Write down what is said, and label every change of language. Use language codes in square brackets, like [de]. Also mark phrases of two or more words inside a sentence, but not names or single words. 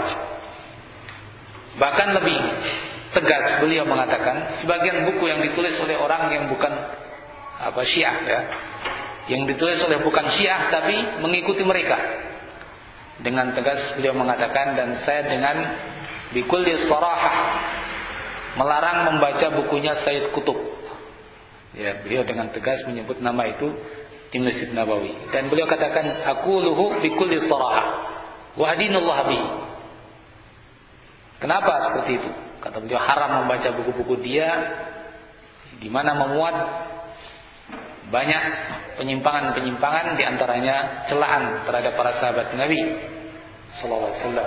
[id] Bahkan lebih tegas beliau mengatakan sebagian buku yang ditulis oleh orang yang bukan Syiah ya, yang ditulis oleh bukan Syiah tapi mengikuti mereka. Dengan tegas beliau mengatakan, dan saya dengan [ar] بكل صراحة [id] melarang membaca bukunya Sayyid Qutb. Ya, beliau dengan tegas menyebut nama itu di Masjid Nabawi, dan beliau katakan [ar] أقوله بكل صراحة وأدين الله به. [id] Kenapa seperti itu? Kata beliau, haram membaca buku-buku dia di mana memuat banyak penyimpangan-penyimpangan, di antaranya celaan terhadap para sahabat Nabi [ar] صلى الله عليه وسلم.